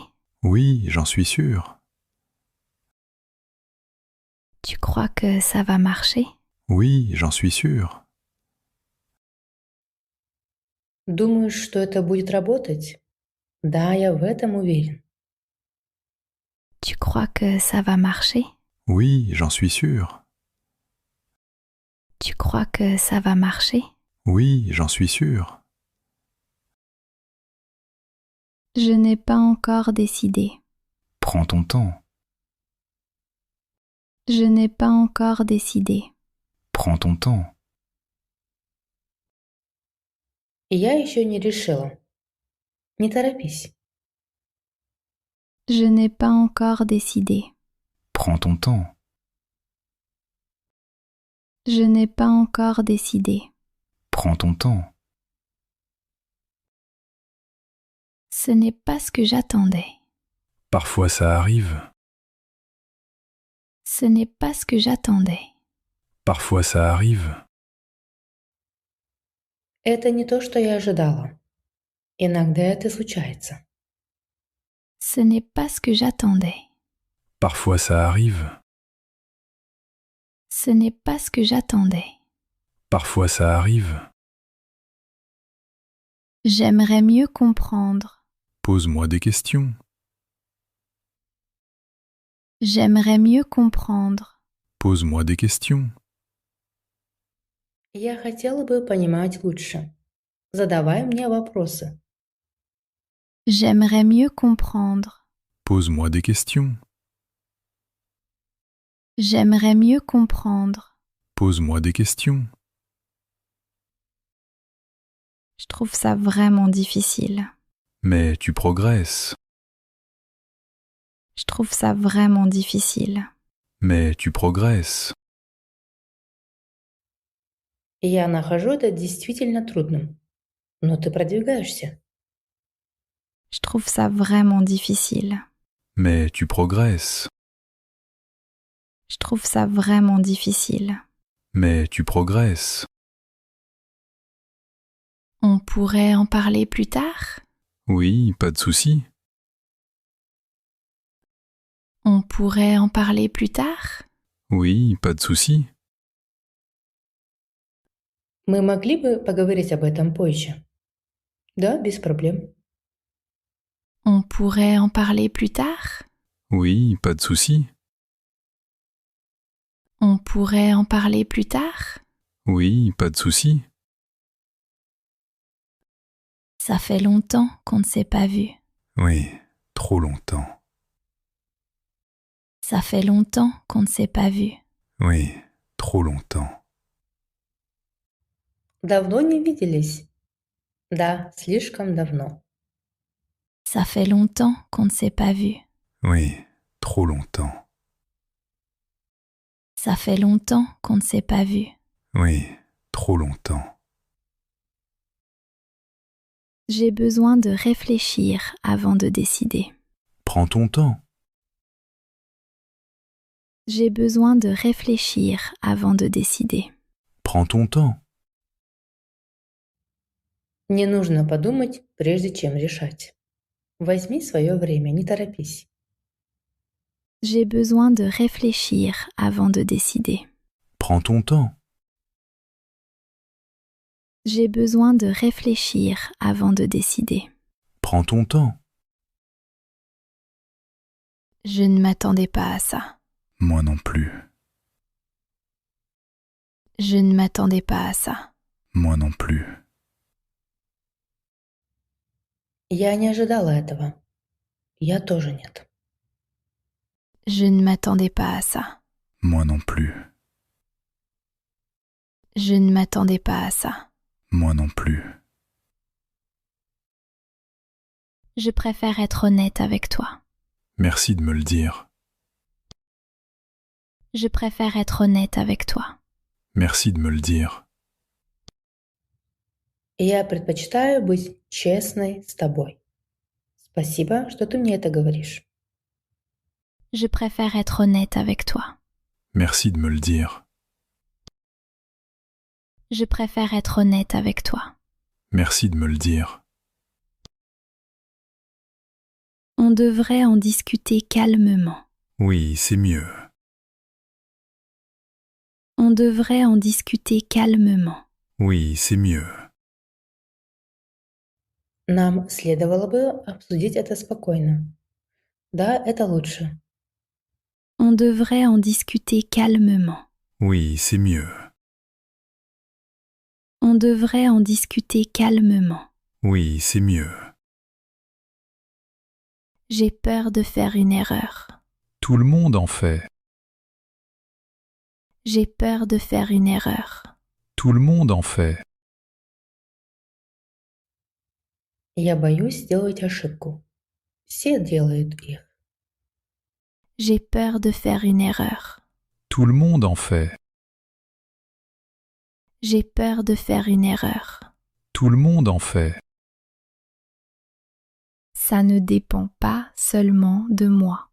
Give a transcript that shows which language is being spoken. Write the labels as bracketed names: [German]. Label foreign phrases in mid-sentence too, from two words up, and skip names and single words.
[French] Oui, j'en suis sûr. Tu crois que ça va marcher? Oui, j'en suis sûr. [Russian] Думаешь, что это будет работать? Да, я в этом уверен. [French] Tu crois que ça va marcher? Oui, j'en suis sûr. Tu crois que ça va marcher? Oui, j'en suis sûr. Je n'ai pas encore décidé. Prends ton temps. Je n'ai pas encore décidé. Prends ton temps. [Russian] Я еще не решила. Не торопись. [French] Je n'ai pas encore décidé. Prends ton temps. Je n'ai pas encore décidé. Prends ton temps. Ce n'est pas ce que j'attendais. Parfois ça arrive. Ce n'est pas ce que j'attendais. Parfois ça arrive. [Russian] Это не то, что я ожидала. Иногда это случается. [French] Ce n'est pas ce que j'attendais. Parfois ça arrive. Ce n'est pas ce que j'attendais. Parfois ça arrive. J'aimerais mieux comprendre. Pose-moi des questions. J'aimerais mieux comprendre. Pose-moi des questions. [Russian] Я хотела бы понимать лучше. Задавай мне вопросы. [French] J'aimerais mieux comprendre. Pose-moi des questions. J'aimerais mieux comprendre. Pose-moi des questions. Je trouve ça vraiment difficile. Mais tu progresses. Je trouve ça vraiment difficile. Mais tu progresses. [Russian] Я нахожу это действительно трудным. Но ты продвигаешься. [French] Je trouve ça vraiment difficile. Mais tu progresses. Je trouve ça vraiment difficile. Mais tu progresses. On pourrait en parler plus tard? Oui, pas de souci. On pourrait en parler plus tard? Oui, pas de souci. [Russian] Мы могли бы поговорить об этом позже. Да, без проблем. [French] On pourrait en parler plus tard? Oui, pas de souci. On pourrait en parler plus tard? Oui, pas de souci. Ça fait longtemps qu'on ne s'est pas vu. Oui, trop longtemps. Ça fait longtemps qu'on ne s'est pas vu. Oui, trop longtemps. [Russian] Давно не виделись? Да, слишком давно. [French] Ça fait longtemps qu'on ne s'est pas vu. Oui, trop longtemps. Ça fait longtemps qu'on ne s'est pas vu. Oui, trop longtemps. J'ai besoin de réfléchir avant de décider. Prends ton temps. J'ai besoin de réfléchir avant de décider. Prends ton temps. [Russian] Не нужно подумать, прежде чем решать. Возьми свое время, не торопись. [French] J'ai besoin de réfléchir avant de décider. Prends ton temps. J'ai besoin de réfléchir avant de décider. Prends ton temps. Je ne m'attendais pas à ça. Moi non plus. Je ne m'attendais pas à ça. Moi non plus. [Russian] Я не ожидала этого. Я тоже нет. [French] Je ne m'attendais pas à ça. Moi non plus. Je ne m'attendais pas à ça. Moi non plus. Je préfère être honnête avec toi. Merci de me le dire. Je préfère être honnête avec toi. Merci de me le dire. [Russian] Я предпочитаю быть честной с тобой. Спасибо, что ты мне это говоришь. [French] Je préfère être honnête avec toi. Merci de me le dire. Je préfère être honnête avec toi. Merci de me le dire. On devrait en discuter calmement. Oui, c'est mieux. On devrait en discuter calmement. Oui, c'est mieux. [Russian] Нам следовало бы обсудить это спокойно. Да, это лучше. [French] On devrait en discuter calmement. Oui, c'est mieux. On devrait en discuter calmement. Oui, c'est mieux. J'ai peur de faire une erreur. Tout le monde en fait. J'ai peur de faire une erreur. Tout le monde en fait. [Russian] Я боюсь сделать ошибку. Все делают их. [French] J'ai peur de faire une erreur. Tout le monde en fait. J'ai peur de faire une erreur. Tout le monde en fait. Ça ne dépend pas seulement de moi.